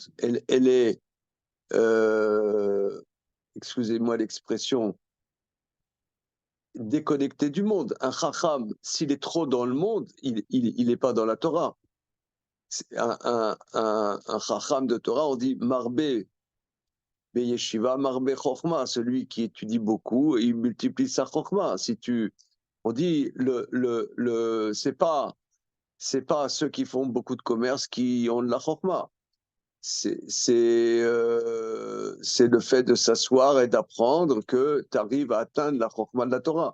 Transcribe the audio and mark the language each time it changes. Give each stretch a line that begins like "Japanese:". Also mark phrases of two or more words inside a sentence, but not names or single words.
French: Elle est, excusez-moi l'expression, déconnectée du monde. Un chacham, s'il est trop dans le monde, il n'est pas dans la Torah. Un chacham de Torah, on dit
Hebrew: מרבה ישיבה מרבה חכמה,
French: celui qui étudie beaucoup, il multiplie sa chokhma. On dit c'est pas ceux qui font beaucoup de commerce qui ont de la chokhma. C'est le fait de s'asseoir et d'apprendre que tu arrives à atteindre la chokhma de la Torah.